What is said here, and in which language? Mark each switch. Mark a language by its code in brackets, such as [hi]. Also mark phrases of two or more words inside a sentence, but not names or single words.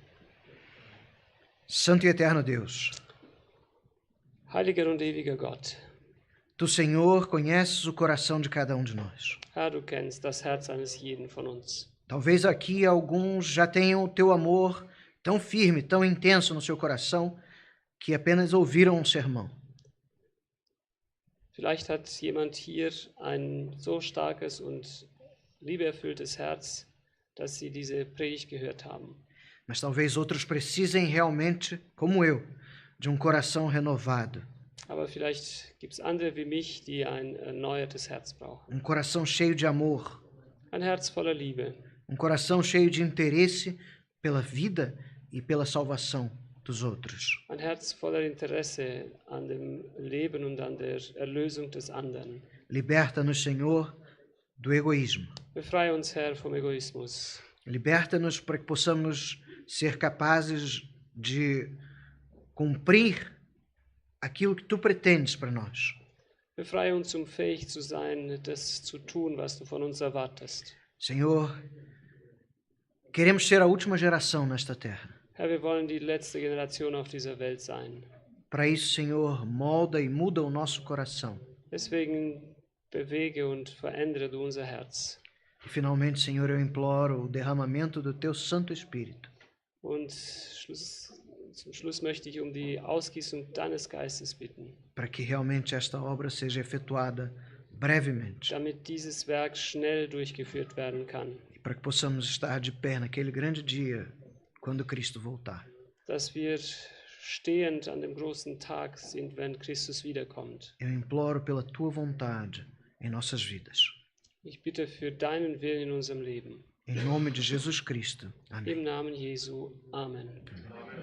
[pt] Santo e eterno Deus, [de] Heiliger und ewiger Gott, [pt] Tu, Senhor, conheces o coração de cada um de nós. [de] Herr, du kennst das Herz eines jeden von uns. [pt] Talvez aqui alguns já tenham o Teu amor tão firme, tão intenso no seu coração, que apenas ouviram um sermão. [de] Vielleicht hat jemand hier ein so starkes und liebeerfülltes Herz, dass sie diese Predigt gehört haben. [pt] Mas talvez outros precisem realmente, como eu, de um coração renovado. [de] Aber vielleicht gibt es andere wie mich, die ein erneuertes Herz brauchen. [pt] Coração cheio de amor. [de] Ein Herz voller Liebe. [pt] Coração cheio de interesse pela vida e pela salvação dos outros. [de] Ein Herz voller Interesse an dem Leben und an der Erlösung des anderen. [pt] Liberta-nos, Senhor, do egoísmo. [de] Befreie uns, Herr, vom Egoismus. [pt] Liberta-nos para que possamos ser capazes de cumprir aquilo que tu pretendes para nós. [de] Befreie uns, fähig zu sein, das zu tun, was du von uns erwartest. [pt] Senhor, queremos ser a última geração nesta terra. [de] Herr, wir wollen die letzte Generation auf dieser Welt sein. [pt] Para isso, Senhor, molda e muda o nosso coração. [de] Deswegen bewege und verändere du unser Herz. [pt] E finalmente, Senhor, eu imploro o derramamento do teu Santo Espírito. [de] Und zum Schluss möchte ich die Ausgießung deines Geistes bitten. [pt] Para que realmente esta obra seja efetuada brevemente. [de] Damit dieses Werk schnell durchgeführt werden kann. [pt] E para que possamos estar de pé naquele grande dia, quando Cristo voltar. [de] Dass wir stehend an dem großen Tag sind, wenn Christus wiederkommt. [pt] Eu imploro pela tua vontade em nossas vidas. [de] Ich bitte für deinen Willen in unserem Leben. [pt] Em nome de Jesus Cristo. Amém. [de] Im Namen Jesu. Amen.